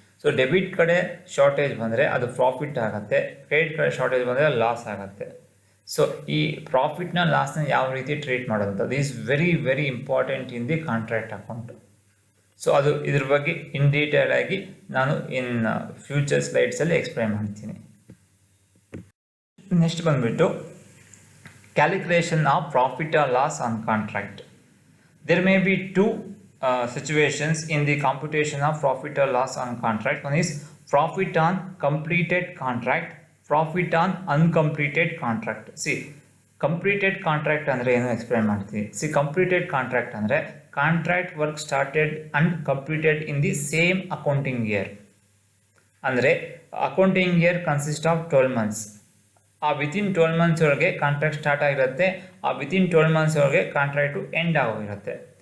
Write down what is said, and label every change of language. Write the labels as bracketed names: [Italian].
[Kannada] So debit ಕಡೆ shortage ಬಂದರೆ ಅದು ಪ್ರಾಫಿಟ್ ಆಗುತ್ತೆ, ಕ್ರೆಡಿಟ್ ಕಡೆ ಶಾರ್ಟೇಜ್ ಬಂದರೆ ಲಾಸ್ ಆಗುತ್ತೆ. ಸೊ ಈ ಪ್ರಾಫಿಟ್ನ ಲಾಸ್ನ ಯಾವ ರೀತಿ ಟ್ರೀಟ್ ಮಾಡೋದು [English] Is very very important in the contract account. [Kannada] So ಅದು ಇದ್ರ ಬಗ್ಗೆ ಇನ್ ಡೀಟೇಲ್ ಆಗಿ ನಾನು ಇನ್ ಫ್ಯೂಚರ್ ಸ್ಲೈಡ್ಸಲ್ಲಿ ಎಕ್ಸ್ಪ್ಲೈನ್ ಮಾಡ್ತೀನಿ. [English] Next ಬಂದುಬಿಟ್ಟು calculation of profit or loss on contract. There may be 2 situations in the computation of profit or loss on contract. One is profit on completed contract, profit on uncompleted contract. [Kannada] See, completed contract ಅಂದರೆ ಏನು explain ಮಾಡ್ತೀನಿ. [English] See, completed contract ಅಂದರೆ contract work started and completed in the same accounting year. ಅಂದರೆ accounting year consist of 12 months. [Kannada] ಆ within 12 months ಒಳಗೆ contract start ಆಗಿರುತ್ತೆ, ಆ within 12 months ಒಳಗೆ ಕಾಂಟ್ರಾಕ್ಟು ಎಂಡ್ ಆಗೋಗಿರುತ್ತೆ.